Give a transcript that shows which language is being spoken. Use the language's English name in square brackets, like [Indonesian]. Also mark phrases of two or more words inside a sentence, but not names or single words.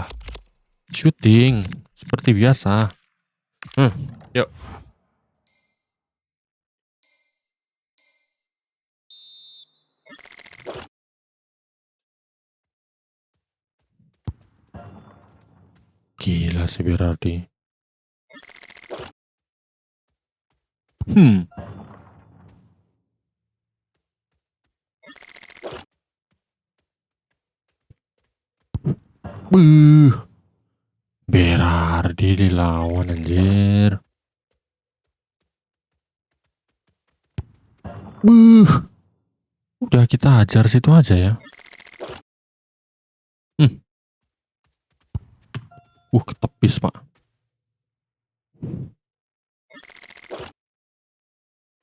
[Indonesian] Shooting seperti biasa. Yuk. Gila si Berardi. Berardi dilawan anjir. Udah kita hajar situ aja ya. Ketepis Pak.